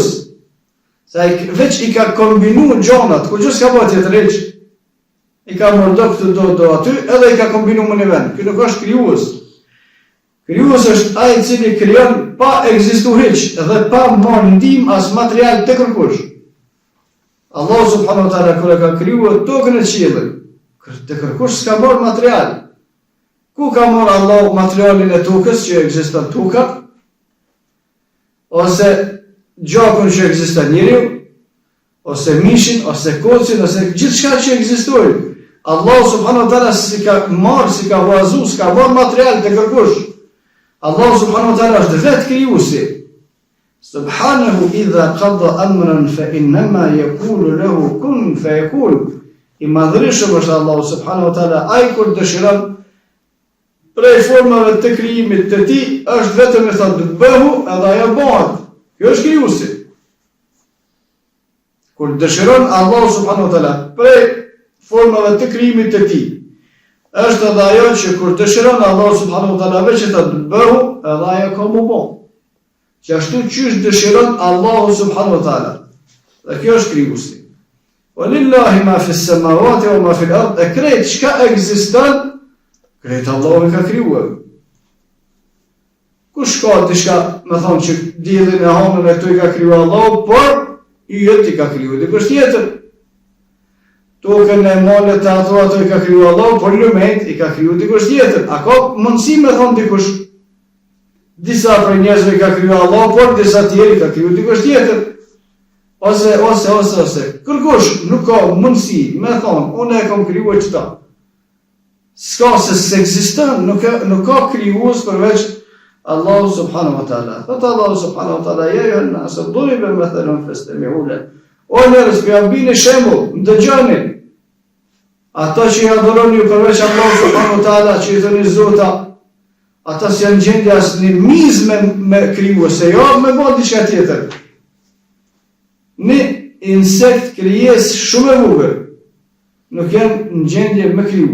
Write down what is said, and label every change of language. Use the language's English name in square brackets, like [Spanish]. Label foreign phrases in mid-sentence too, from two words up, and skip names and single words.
[Albanian] Se ai veç i ka kombinuar gjonat, kur çu s'ka bëhet tjetër hiç. I ka marrë do këtu do aty, edhe i ka kombinuar në vend. Ky nuk është krijues. Krijues është ai i cili krijon pa ekzistuar hiç dhe pa marrë ndihmë as material të kërkush. Allah [Arabic] سبحانه وتعالى [Albanian] kur e ka krijuar tokën e qiellit, të kërkush s'ka marrë material. Ku ka marrë Allah materialin e tokës që ekziston toka? Ose gjakun që ekziston njeriu, ose mishin, ose kocin, ose gjithçka që ekzistojë. Allah [Arabic] سبحانه وتعالى [Albanian] si ka marrë, si ka vazhduar, s'ka marrë material të kërkush. Allah [Arabic] سبحانه وتعالى [Albanian] është vetë krijuesi. [Arabic] سبحانه إذا قضى أمرا فإنما يقول له كن فيكون. [Albanian] I madhërishëm është Allahu [Arabic] سبحانه وتعالى, [Albanian] ai kur dëshiron prej formave të krijimit të tij është vetëm e thotë bëhu edhe ajo bëhet. Kjo është krijuesi. Kur dëshiron Allahu [Arabic] سبحانه وتعالى [Albanian] prej formave të krijimit të tij, është edhe ajo që kur dëshiron Allahu [Arabic] سبحانه وتعالى [Albanian] veç të bëhu, edhe ajo ka më bë. Që ashtu qysh dëshiron Allahu [Arabic] سبحانه وتعالى. [Albanian] Dhe kjo është krijuesi. [Arabic] ولله ما في السماوات وما في الأرض. [Albanian] E krejt çka ekziston, krejt Allahu e ka krijuar. Kush ka diçka, më thonë që diellin e hënën e këtu i ka krijuar Allahu, por i jeti ka krijuar dikush tjetër. Tokën e molet e ato i ka krijuar Allahu, por lumet i ka krijuar dikush tjetër. A ka mundësi me thonë dikush? Disa prej njerëzve i ka krijuar Allahu, por disa tjerë i ka krijuar dikush tjetër. Ose. Kërkush nuk ka mundësi me thonë, unë e kam krijuar qëta. S'ka se s'ekziston, nuk ka krijues përveç Allahu [Arabic] سبحانه وتعالى. [Albanian] Thot Allahu [Arabic] سبحانه وتعالى, يا أيها الناس ضرب مثل فاستمعوا له. [Albanian] O njerëz, ju bini shembull, ndëgjoni. Ata që i adhuroni përveç Allahu [Arabic] سبحانه وتعالى, [Albanian] që i thoni Zota, ata s'janë gjendje asnjë mizë me krijuese, jo me bë diçka tjetër. Një insekt krijes shumë e vogël, nuk janë në gjendje me kriju.